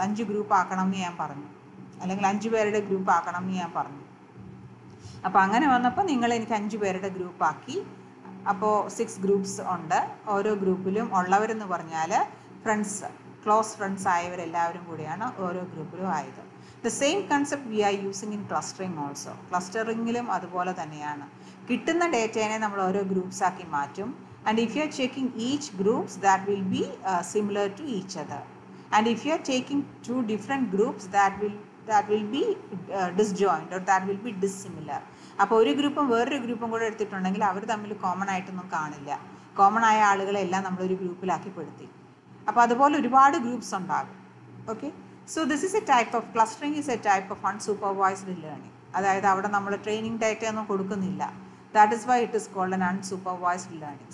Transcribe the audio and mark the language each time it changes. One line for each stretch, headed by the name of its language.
Malayalam: 5 group ആക്കണം എന്ന് ഞാൻ പറഞ്ഞു, അല്ലെങ്കിൽ 5 പേരുടെ ഗ്രൂപ്പ് ആക്കണം എന്ന് ഞാൻ പറഞ്ഞു. അപ്പോൾ അങ്ങനെ വന്നപ്പോൾ നിങ്ങൾ എനിക്ക് 5 പേരുടെ ഗ്രൂപ്പാക്കി. അപ്പോൾ 6 ഗ്രൂപ്പ്സ് ഉണ്ട്. ഓരോ ഗ്രൂപ്പിലും ഉള്ളവരെന്ന് പറഞ്ഞാൽ ഫ്രണ്ട്സ്, ക്ലോസ് ഫ്രണ്ട്സ് ആയവരെല്ലാവരും കൂടിയാണ് ഓരോ ഗ്രൂപ്പിലും ആയത്.
English: The same concept we are using in clustering also.
Malayalam: ക്ലസ്റ്ററിങ്ങിലും അതുപോലെ തന്നെയാണ്. കിട്ടുന്ന ഡേറ്റേനെ നമ്മൾ ഓരോ ഗ്രൂപ്പ്സ് ആക്കി മാറ്റും.
English: And if you are checking each groups that will be similar to each other. And if you are taking 2 different groups that will be disjoint or that will be dissimilar.
Malayalam: അപ്പോൾ ഒരു ഗ്രൂപ്പും വേറൊരു ഗ്രൂപ്പും കൂടെ എടുത്തിട്ടുണ്ടെങ്കിൽ അവർ തമ്മിൽ കോമൺ ആയിട്ടൊന്നും കാണില്ല. കോമൺ ആയ ആളുകളെല്ലാം നമ്മളൊരു ഗ്രൂപ്പിലാക്കി പെടുത്തി. അപ്പോൾ അതുപോലെ ഒരുപാട് ഗ്രൂപ്പ്സ് ഉണ്ടാകും.
English: Okay, so this is a type of clustering is a type of unsupervised learning.
Malayalam: അതായത് അവിടെ നമ്മൾ ട്രെയിനിങ് ഡേറ്റ ഒന്നും കൊടുക്കുന്നില്ല.
English: That is why it is called an unsupervised learning.